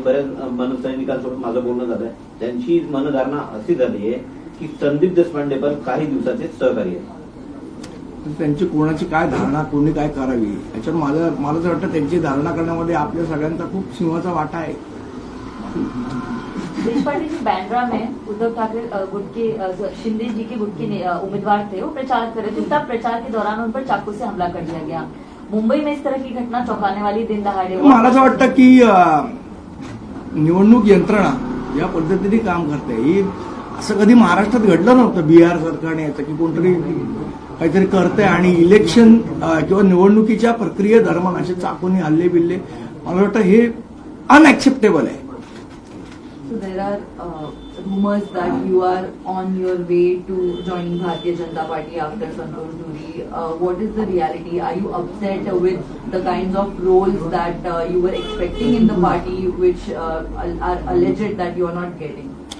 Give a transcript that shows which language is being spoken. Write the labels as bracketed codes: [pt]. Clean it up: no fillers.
[mr] बऱ्याच मनसैनिकांसोबत माझं बोलणं झालंय, त्यांची मनधारणा अशी झाली आहे की संदीप देशपांडे पण काही दिवसाचे सहकारी आहेत. त्यांची कोणाची काय धारणा, कोणी काय करावी याच्यात मला असं वाटतं त्यांची धारणा करण्यामध्ये आपल्या सगळ्यांचा खूप सिंहाचा वाटा आहे. [hi] देशपांडे जी बैंड्रा में उद्धव ठाकरे गुट के शिंदे जी के गुट के उम्मीदवार थे, वो प्रचार कर रहे थे. तब प्रचार के दौरान उन पर चाकू से हमला कर दिया गया. मुंबई में इस तरह की घटना चौंकाने वाली, दिन दहाड़े. [mr] मला असं वाटतं की निवडणूक यंत्रणा या पद्धतीने काम करते. ही असं कधी महाराष्ट्रात घडलं नव्हतं बिहार सरकारने याचं की कोणतरी काहीतरी करतंय आणि इलेक्शन किंवा निवडणुकीच्या प्रक्रियेदरम्यान असे चाकूनी हल्ले बिल्ले, मला वाटतं हे अनएक्सेप्टेबल आहे. [en] So there are rumors that you are on your way to joining Bharatiya Janata Party after Santosh Dhuri. What is the reality? Are you upset with the kinds of roles that you were expecting in the party, which are alleged that you are not getting?